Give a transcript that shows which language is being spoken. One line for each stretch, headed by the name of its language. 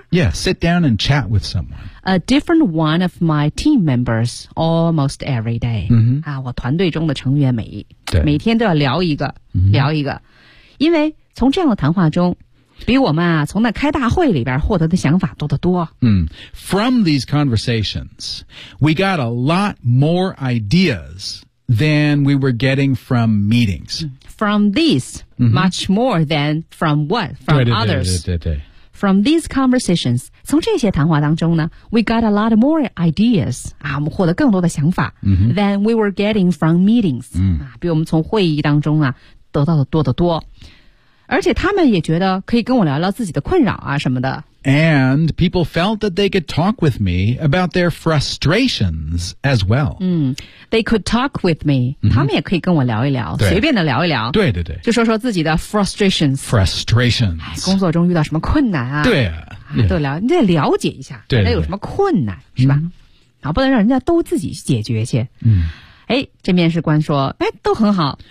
English: ？Yeah， sit down and chat with someone。 A different one of my team members almost every day.
Chinese: 啊，我团队中的成员每天都要聊一个，聊一个，因为从这样的谈话中，比我们啊从那开大会里边获得的想法多得多。
English: From these conversations, we got a lot more ideas than we were getting from meetings. From these, much more than from what from others.
Chinese: 对。
English: From these conversations,
Chinese: 从这些谈话当中呢
English: we got a lot more ideas,
Chinese: 啊我们获得更多的想法、
English: than we were getting from meetings,、
Chinese: 啊比我们从会议当中啊得到的多得多。而且他们也觉得可以跟我聊聊自己的困扰啊什么的。
English: And people felt that they could talk with me about their frustrations as well. They could talk with me.
Chinese: 他们也可以跟我聊一聊，随便的聊一聊。对对对，就说说自己的 frustrations。
English: Frustrations。
Chinese: 哎，工作中遇到什么困难啊？对啊，都聊，你得了解一下，对，有什么困难是吧？然后不能让人家都自己解决去。哎，这面试官说，哎，都很好。